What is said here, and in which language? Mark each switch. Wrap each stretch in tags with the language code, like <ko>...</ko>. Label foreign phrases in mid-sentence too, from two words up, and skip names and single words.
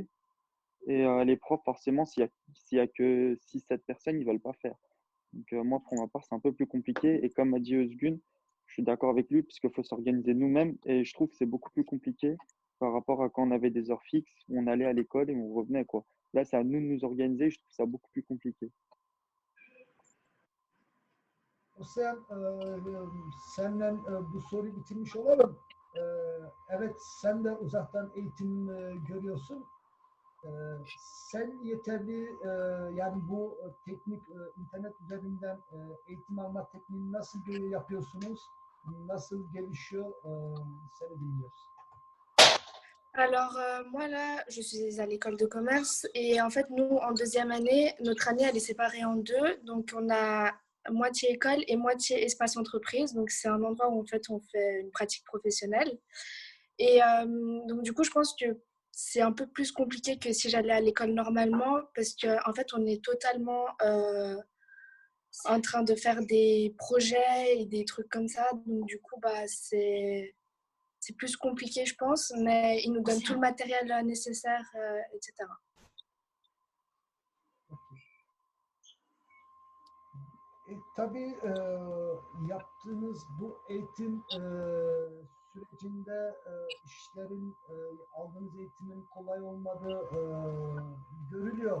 <fr>Et les profs, forcément, s'il y a que 6-7 personnes, ils veulent pas faire. Donc moi, pour ma part, c'est un peu plus compliqué. Et comme a dit Özgün, je suis d'accord avec lui puisqu'il faut s'organiser nous-mêmes. Et je trouve que c'est beaucoup plus compliqué par rapport à quand on avait des heures fixes, où on allait à l'école et on revenait, quoi. Là, c'est à nous de nous organiser. Je trouve ça beaucoup plus compliqué.</fr> <tr>Sen, senden bu soruyu bitirmiş olalım. Evet, sen de uzaktan eğitim görüyorsun. Sen yeterli yani bu teknik internet üzerinden eğitim alma tekniğini nasıl yapıyorsunuz? Nasıl gelişiyor? Seni dinliyoruz.</tr> <fr>Alors, moi là, je suis à l'école de commerce et en fait, nous, en deuxième année, notre année, elle est séparée en deux. Donc, on a moitié école et moitié espace entreprise. Donc, c'est un endroit où en fait, on fait une pratique professionnelle. Et donc, du coup, je pense que c'est un peu plus compliqué que si j'allais à l'école normalement parce qu'en fait, on est totalement en train de faire des projets et des trucs comme ça. Donc, du coup, bah, c'est plus compliqué, je pense, mais ils nous donnent tout le matériel nécessaire, etc.</fr> <tr>Tabii yaptığınız bu eğitim sürecinde işlerin, aldığınız eğitimin kolay olmadığı görülüyor.</tr>